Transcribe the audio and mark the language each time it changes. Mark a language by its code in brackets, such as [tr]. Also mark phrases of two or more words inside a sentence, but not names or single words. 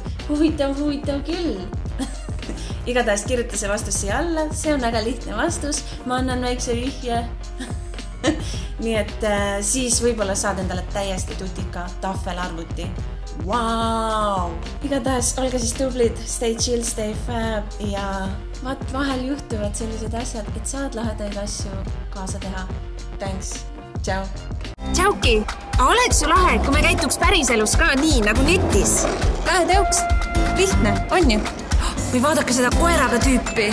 [et] Huvitav küll. Igatahes kirjuta see vastus siia alla. See on väga lihtne vastus. Ma annan väikse vihje. Nii et siis võib-olla saad endale täiesti tutika tahvelarvuti. Wow! Igatahes olge siis tublid, [en] stay chill, stay fab [et] ja vahel juhtuvad sellised asjad, et saad lahedaid asju kaasa teha. Thanks! Tšau! Tšauki! Oleks su lahe, kui me käituks päriselus ka nii nagu netis? Lähe teoks! Lihtne, on ju? Või vaadake seda koeraga tüüpi.